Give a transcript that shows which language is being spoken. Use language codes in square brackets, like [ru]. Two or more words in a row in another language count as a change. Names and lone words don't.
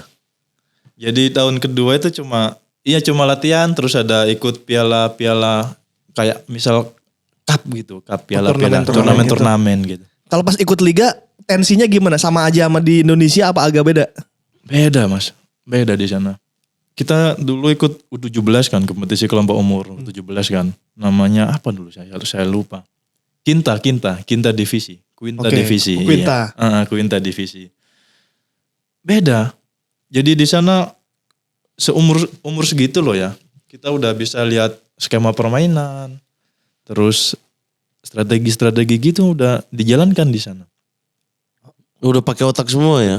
[id] Jadi tahun kedua itu cuma latihan, terus ada ikut piala-piala kayak misal cup gitu, cup turnamen gitu. Kalau pas ikut liga tensinya gimana? Sama aja sama di Indonesia apa agak beda? Beda Mas, beda di sana. Kita dulu ikut U17 kan, kompetisi kelompok umur U17 kan. Namanya apa dulu saya lupa. Quinta divisi. Quinta divisi. Quinta. Iya. Quinta divisi. Beda. Jadi di sana umur segitu loh ya. Kita udah bisa lihat skema permainan. Terus strategi gitu udah dijalankan di sana. Udah pakai otak semua ya?